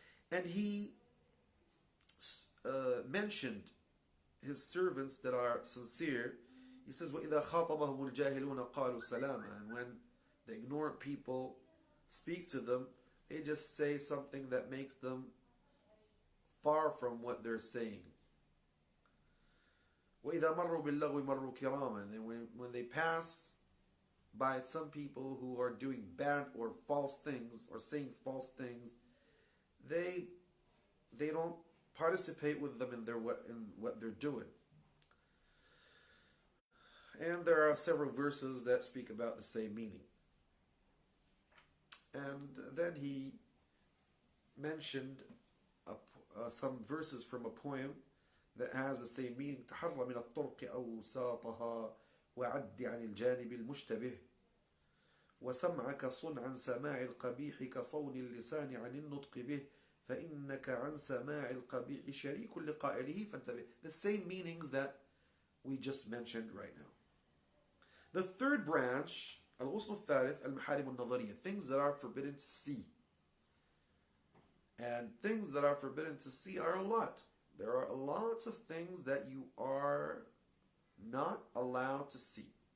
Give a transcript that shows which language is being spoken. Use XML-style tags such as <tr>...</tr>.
<en>And he mentioned his servants that are sincere. He says,</en> <ar>وَإِذَا خَاطَبَهُمُ الْجَاهِلُونَ قَالُوا سَلَامًا.</ar> <en>And when the ignorant people speak to them, they just say something that makes them far from what they're saying.</en> <ar>وَإِذَا مَرُّوا بِاللَّغْوِ مَرُّوا كِرَامًا.</ar> <en>And then when they pass by some people who are doing bad or false things or saying false things, they they don't participate with them in what they're doing. And there are several verses that speak about the same meaning. And then he mentioned some verses from a poem that has the same meaning.</en> <ar>تحرى من الطرق أوساطها وعد عن الجانب المشتبه وسمعك صن عن سماع القبيح كصون اللسان عن النطق به فإنك عن سماع القبيح شريك لقائله فانتبه.</ar> <en>The same meanings that we just mentioned right now. The third branch,</en> <ar>الغصن الثالث المحارم النظرية,</ar> <en>things that are forbidden to see. And things that are forbidden to see are a lot. There are lots of things that you are not allowed to see.</en>